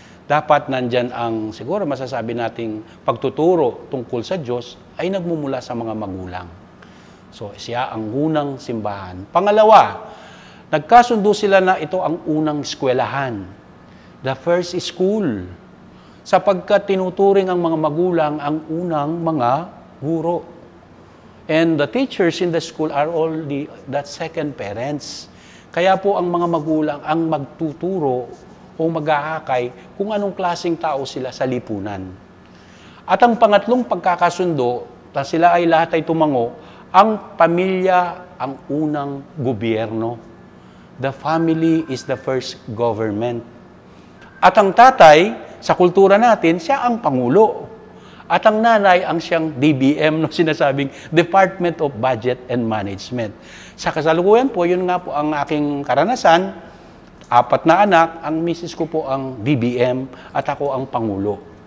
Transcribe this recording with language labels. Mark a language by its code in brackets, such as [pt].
[tl] Dapat nandyan ang, siguro masasabi nating pagtuturo tungkol sa Diyos ay nagmumula sa mga magulang. So, siya ang unang simbahan. Pangalawa, nagkasundo sila na ito ang unang eskwelahan. [en] The first school. [tl] Sapagkat tinuturing ang mga magulang ang unang mga guro. [en] And the teachers in the school are all that second parents. [tl] Kaya po ang mga magulang ang magtuturo o mag-aakay kung anong klaseng tao sila sa lipunan. At ang pangatlong pagkakasundo, na sila ay lahat ay tumango, ang pamilya ang unang gobyerno. [en] The family is the first government. [tl] At ang tatay, sa kultura natin, siya ang pangulo. At ang nanay ang siyang DBM, no, sinasabing Department of Budget and Management. Sa kasalukuyan po, yun nga po ang aking karanasan. 4 na anak, ang misis ko po ang DBM at ako ang pangulo.